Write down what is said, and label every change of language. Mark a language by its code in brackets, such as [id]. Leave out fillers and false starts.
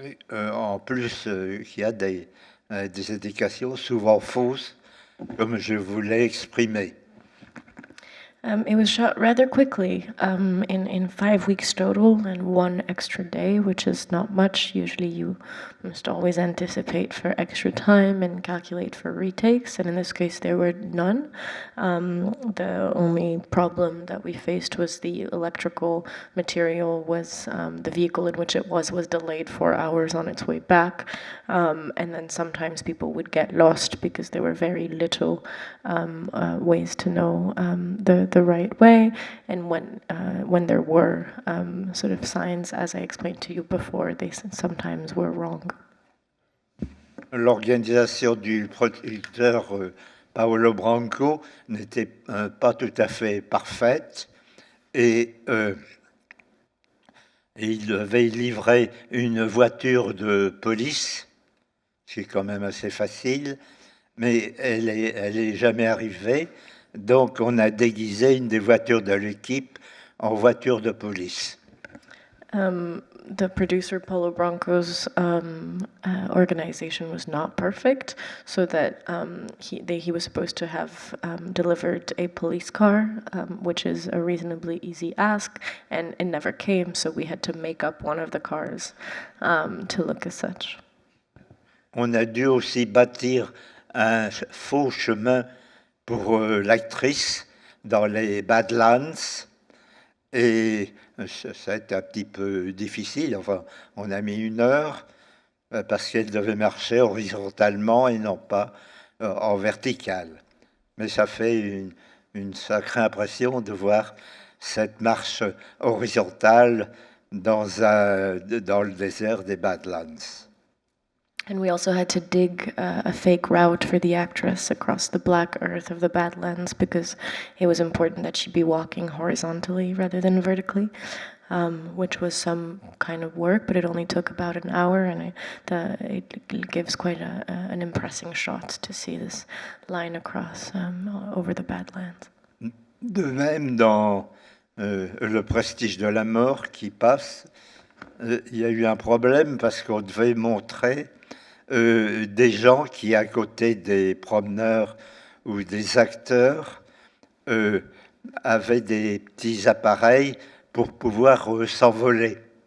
[fr] En plus, il y a des indications souvent fausses, comme je vous l'ai exprimé. [en] It was shot rather quickly, in 5 weeks total and 1 extra day, which is not much. Usually you must always anticipate for extra time and calculate for retakes, and in this case there were none. The only problem that we faced was the electrical material was, the vehicle in which it was delayed 4 hours on its way back, and then sometimes people would get lost because there were very little ways to know the right way, and when there were sort of signs, as I explained to you before, they sometimes were wrong. [fr] L'organisation du producteur Paolo Branco n'était pas tout à fait parfaite et il devait livrer une voiture de police, ce qui est quand même assez facile, mais elle est jamais arrivée. Donc, on a déguisé une des voitures de l'équipe en voiture de police. [en] The producer Paulo Branco's organization was not perfect, so that he was supposed to have delivered a police car, which is a reasonably easy ask, and it never came, so we had to make up one of the cars to look as such. [fr] On a dû aussi bâtir un faux chemin pour l'actrice dans les Badlands, et ça a été un petit peu difficile. Enfin, on a mis 1 heure parce qu'elle devait marcher horizontalement et non pas en vertical. Mais ça fait une sacrée impression de voir cette marche horizontale dans le désert des Badlands. [en] And we also had to dig a fake route for the actress across the black earth of the Badlands because it was important that she be walking horizontally rather than vertically, which was some kind of work, but it only took about an hour, and it gives quite an impressive shot to see this line across over the Badlands. [fr] De même, dans Le Prestige de la mort qui passe, il y a eu un problème parce qu'on devait montrer des gens qui, à côté des promeneurs ou des acteurs, avaient des petits appareils pour pouvoir s'envoler.